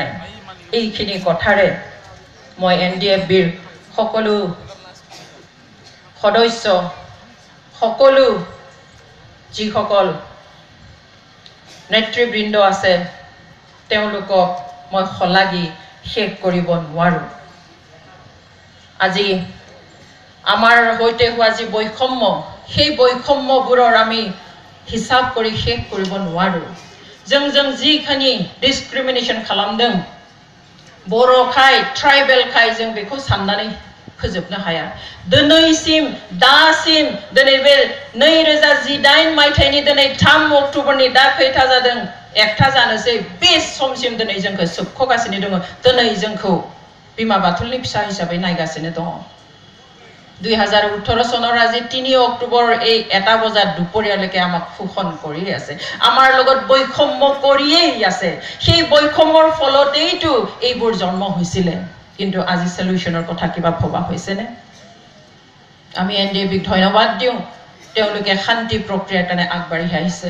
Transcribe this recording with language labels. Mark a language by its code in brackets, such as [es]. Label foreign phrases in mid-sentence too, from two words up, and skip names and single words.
[as] এইখিনি কথাৰে মই NDFBৰ সকলো সদস্য, সকলো যিসকল নেতৃবৃন্দ আছে, তেওঁলোকক মই শলাগি শেষ কৰিব নোৱাৰোঁ। আজি আমাৰ সৈতে হোৱা যি বৈষম্য, সেই বৈষম্যবোৰৰ আমি হিচাপ কৰি শেষ কৰিব নোৱাৰোঁ। [brx] जों जिखिनि डिसक्रिमिनेशन खालामदों, बर' खाय, ट्राइबेल खाय, जों बेखौ साननानै फोजोबनो हाया। दिनैसिम दासिम दिनै बे 2018 मायथाइनि दिनै 3 अक्ट'बरनि दा खैथा जादों, 1था जानोसै, बे समसिम दिनै जोंखौ सोबख'गासिनो दङ। दिनै जोंखौ बिमा बाथुलनि फिसा हिसाबै नायगासिनो दङ। [as] 2018 চনৰ আজি 3 অক্টোবৰ এই 1টা বজাত দুপৰীয়ালৈকে আমাক শোষণ কৰি আছে, আমাৰ লগত বৈষম্য কৰিয়েই আছে। সেই বৈষম্যৰ ফলতেইতো এইবোৰ জন্ম হৈছিলে। কিন্তু আজি সলিউশনৰ কথা কিবা ভবা হৈছেনে? আমি NDFBক ধন্যবাদ দিওঁ, তেওঁলোকে শান্তি প্ৰক্ৰিয়াৰ কাৰণে আগবাঢ়ি আহিছে।